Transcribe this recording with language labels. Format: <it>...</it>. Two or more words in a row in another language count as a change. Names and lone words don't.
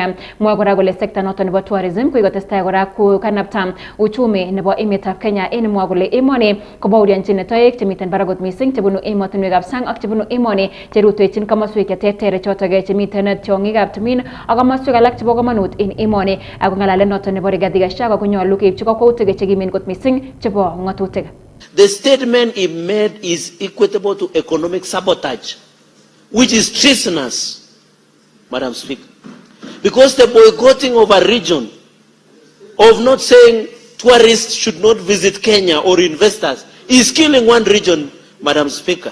<kln>Mwae kora kole sekta noton nebo tourism kikotestai kora kokanapta uchumi nebo emetab Kenya en mwae kole emoni kobaurianchin toek chemiten barak mising chebunu emotinwekab sang ak chebunu emoni cherutechin komoswek cheterter chotok chemiten tiong'ikab timin ak komoswek alak chebo komonut en emoni ako ngalalet noton nebo Rigathi Gachagua konyolu keibchi kakwautik chekimen kot mising chebo ng'atutik.</kln> <en>The statement he made is equatable to economic sabotage, which is treasonous, Madam Speaker. Because the boycotting of a region, of not saying tourists should not visit Kenya or investors, is killing one region, Madam Speaker.</en>